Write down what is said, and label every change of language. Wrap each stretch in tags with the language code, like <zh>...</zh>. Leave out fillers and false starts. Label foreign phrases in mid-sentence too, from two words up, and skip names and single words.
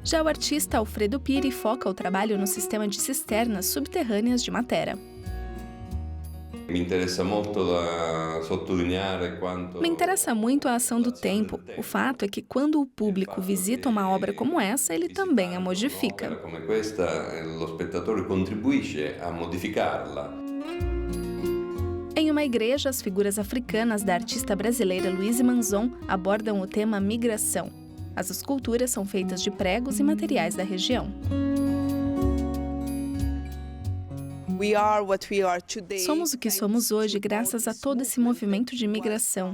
<pt>Já o artista Alfredo Piri foca o trabalho no sistema de cisternas subterrâneas de Matera. Me interessa muito a ação do tempo. O fato é que quando o público visita uma obra como essa, ele também a modifica.</pt> <it>Come questa, lo spettatore contribuisce a modificarla.</it> <pt>Em uma igreja, as figuras africanas da artista brasileira Louise Manzon abordam o tema migração. As esculturas são feitas de pregos e materiais da região. Somos o que somos hoje graças a todo esse movimento de migração.</pt>